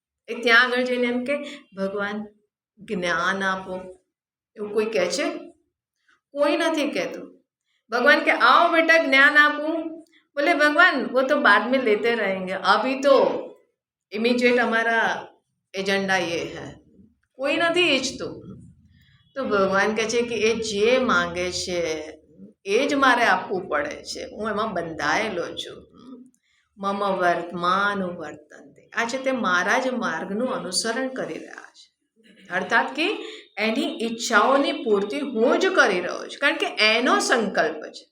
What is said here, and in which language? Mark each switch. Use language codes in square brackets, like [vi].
[gu] એ ત્યાં આગળ જઈને એમ કે ભગવાન જ્ઞાન આપો, એવું કોઈ કહે છે? કોઈ નથી કહેતું. ભગવાન કે [hi] आओ बेटा ज्ञान [gu] આપું. [hi] बोले भगवान वो तो बाद में लेते रहेंगे, अभी तो इमीडिएट हमारा एजेंडा ये है. [gu] કોઈ નથી ઈચ્છતું. તો ભગવાન કહે છે કે એ જે માંગે છે એ જ મારે આપવું પડે છે. હું એમાં બંધાયેલો છું. મમ વર્તમાન વર્તનતે. આ છે તે મારા જ માર્ગનું અનુસરણ કરી રહ્યા છે. અર્થાત કે એની ઈચ્છાઓની પૂર્તિ હું જ કરી રહ્યો છું, કારણ કે એનો સંકલ્પ છે.